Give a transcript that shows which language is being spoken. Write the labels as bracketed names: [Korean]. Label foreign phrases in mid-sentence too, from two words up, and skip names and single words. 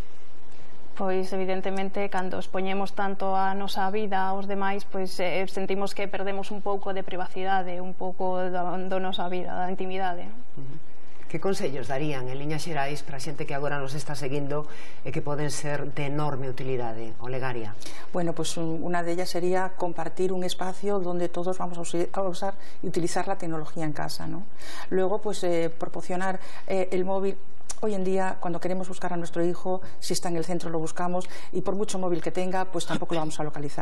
[Galician] Pois, evidentemente, cando expoñemos tanto a nosa vida aos demais, pois sentimos que perdemos un pouco de privacidade, un pouco da nosa vida, da intimidade. Que consellos darían, en liñas xerais, para a xente que agora nos está seguindo e que poden ser de enorme utilidade? Olegaria. [Spanish] Bueno, pues una de ellas sería compartir un espacio donde todos vamos a usar y utilizar la tecnología en casa, ¿no? Luego, pues proporcionar el móvil. Hoy en día, cuando queremos buscar a nuestro hijo, si está en el centro lo buscamos y por mucho móvil que tenga, pues tampoco lo vamos a localizar.